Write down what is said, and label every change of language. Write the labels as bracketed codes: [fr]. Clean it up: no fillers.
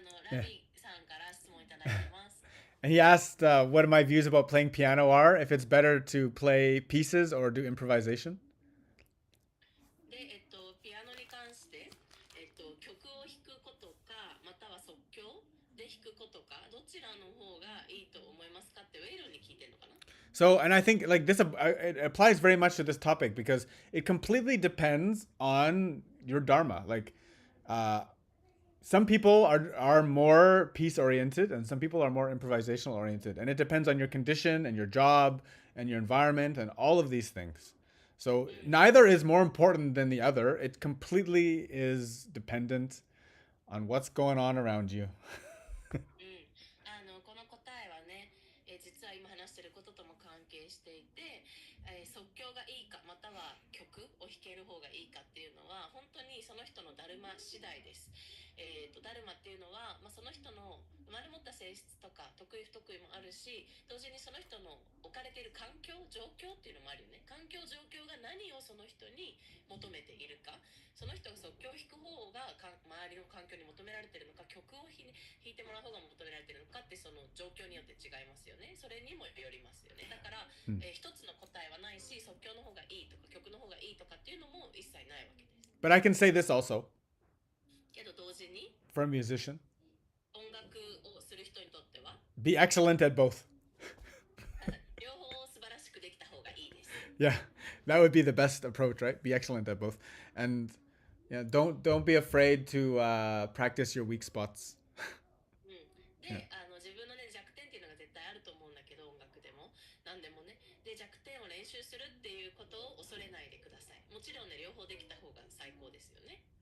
[ja] ラビさんから質問いただいてます。 [en] And he asked what my views about playing piano are, if it's better to play pieces or do improvisation. [ja] で、ピアノに関して、曲を弾くことか、または即興で弾くことか、どちらの方がいいと思いますかってウェイロンに聞いてるのかな。 [en] So, and I think like this, it applies very much to this topic because it completely depends on your dharma. Like, some people are more peace oriented, and some people are more improvisational oriented, and it depends on your condition and your job and your environment and all of these things. So neither is more important than the other. It completely is dependent on what's going on around you. [ja] この答えはね、実は今話していることとも関係していて、即興がいいかまたは曲を弾ける方がいいかっていうのは本当にその人のダルマ次第です。ダルマっていうのは、その人の生まれ持った性質とか得意不得意もあるし、同時にその人の置かれている環境状況っていうのもあるよね。環境状況が何をその人に求めているか、その人が即興を弾く方が周りの環境に求められているのか、曲を弾いてもらう方が求められているのかってその状況によって違いますよね。それにもよりますよね。だから、一つの答えはないし、即興の方がいいとか曲の方がいいとかっていうのも一切ないわけです。 [en] But I can say this also [ja] けど同時に [en] for a musician: [ja] 音楽をする人にとっては [en] be excellent at both. [ja] 両方素晴らしくできた方がいいです。 [en] Yeah, that would be the best approach, right? Be excellent at both, and yeah, don't be afraid to practice your weak spots. [ja] で、自分のね弱点っていうのが絶対あると思うんだけど、音楽でも何でもね。で、弱点を練習するっていうことを恐れないでください。もちろんね、両方できた方が最高ですよね。